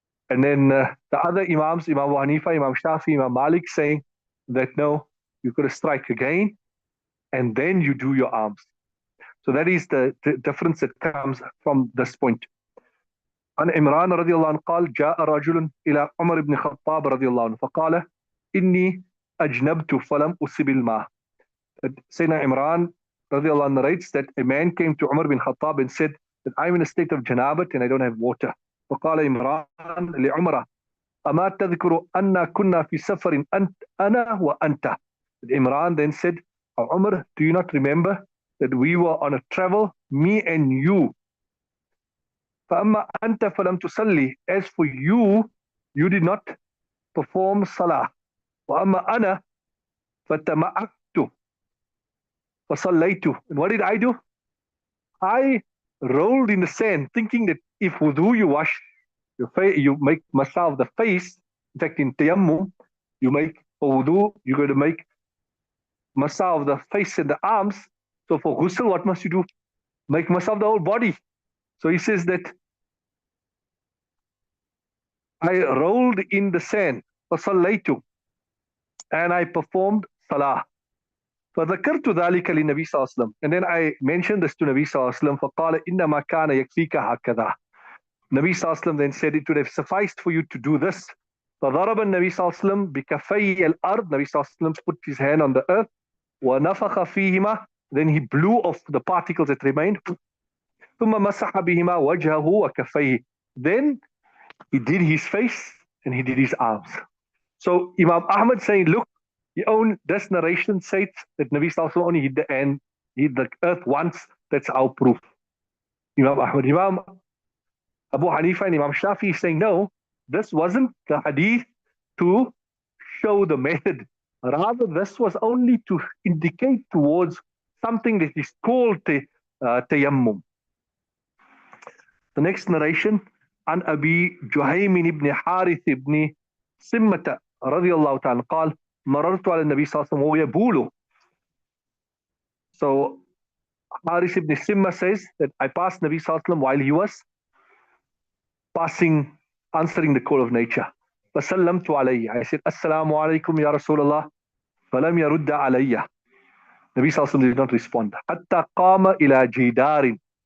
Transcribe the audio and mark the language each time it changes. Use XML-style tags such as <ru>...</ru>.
<en>And then the other Imams, Imam Abu Hanifa, Imam Shafi, Imam Malik, saying that no, you got to strike again and then you do your arms. So that is the difference that comes from this point.</en> <ar>عن عمران رضي الله عنه قال جاء رجل إلى عمر بن الخطاب رضي الله عنه فقال إني أجنبت فلم أصب الماء.</ar> <en>Sayyidina Imran</en> <ar>رضي الله عنه</ar> <en>narrates that a man came to Umar bin Khattab and said that I'm in a state of janabat and I don't have water.</en> <ar>فقال عمران لعمر أما تذكر أن كنا في سفر أنا وأنت.</ar> <en>Imran then said, oh, Umar, do you not remember that we were on a travel, me and you?</en> <ar>فأما أنت فلم تصلي.</ar> <en>As for you, you did not perform salah.</en> <ar>وأما أنا فتمعكت فصليت.</ar> <en>And what did I do? I rolled in the sand, thinking that if wudu you wash your face, you make masah of the face. In fact, in tayammum, you make for wudu, you're going to make masah of the face and the arms. So for ghusl, what must you do? Make masah of the whole body. So he says that I rolled in the sand,</en> <ar>فصليت,</ar> <en>and I performed salah.</en> <ar>فذكرت ذلك للنبي صلى الله عليه وسلم.</ar> <en>And then I mentioned this to Nabi</en> <ar>صلى الله عليه وسلم. فقال إنما كان يكفيك هكذا.</ar> <en>Nabi</en> <ar>صلى الله عليه وسلم</ar> <en>then said it would have sufficed for you to do this.</en> <ar>فضرب النبي صلى الله عليه وسلم بكفي الأرض.</ar> <en>Nabi</en> <ar>صلى الله عليه وسلم</ar> <en>put his hand on the earth.</en> <ar>ونفخ فيهما.</ar> <en>Then he blew off the particles that remained.</en> <ar>ثم مسح بهما وجهه وكفيه.</ar> <en>Then he did his face and he did his arms. So Imam Ahmad saying, look, this narration states that Nabi Sallallahu Alaihi Wasallam only hit the earth once. That's our proof. Imam Ahmad, Imam Abu Hanifa and Imam Shafi is saying, no, this wasn't the hadith to show the method. Rather, this was only to indicate towards something that is called tayammum. The next narration,</en> <ar>عن أبي جهيم بن حارث بن سمة رضي الله تعالى قال مررت على النبي صلى الله عليه وسلم وهو يبول.</ar> <en>So Harith ibn Simma says that I passed Nabi sallallahu alaihi wasallam while he was answering the call of nature.</en> <ar>فسلمت عليه.</ar> <en>I said,</en> <ar>Assalamu alaikum ya Rasulullah. فلم يرد علي.</ar> <en>Nabi sallallahu alaihi wasallam did not respond.</en> <ar>حتى قام إلى جدار.</ar>